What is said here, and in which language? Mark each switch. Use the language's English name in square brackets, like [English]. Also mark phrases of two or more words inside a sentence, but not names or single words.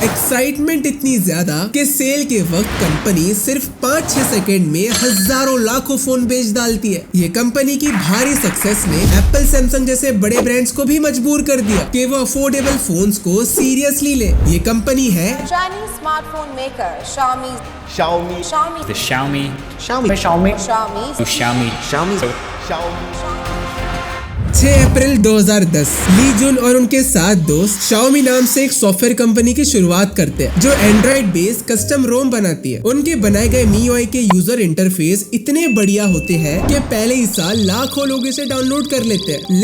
[Hindi] एक्साइटमेंट इतनी ज्यादा कि सेल के वक्त कंपनी सिर्फ 5-6 सेकंड में हजारों लाखों फोन बेच डालती है। ये कंपनी की भारी सक्सेस ने एप्पल, सैमसंग जैसे बड़े ब्रांड्स को भी मजबूर कर दिया कि वो [English] affordable phones [Hindi] को सीरियसली ले। ये कंपनी है [English] Chinese smartphone maker Xiaomi. Xiaomi. Xiaomi. The Xiaomi. Xiaomi. Xiaomi. Xiaomi. [Hindi] 6 अप्रैल 2010 ली जुन और उनके 7 दोस्त Xiaomi नाम से एक [English] software company [Hindi] की शुरुआत करते हैं जो [English] Android based custom ROM [Hindi] बनाती है। उनके बनाए गए MIUI के [English] user interface [Hindi] इतने बढ़िया होते हैं कि पहले ही साल लाखों लोग इसे डाउनलोड कर लेते हैं।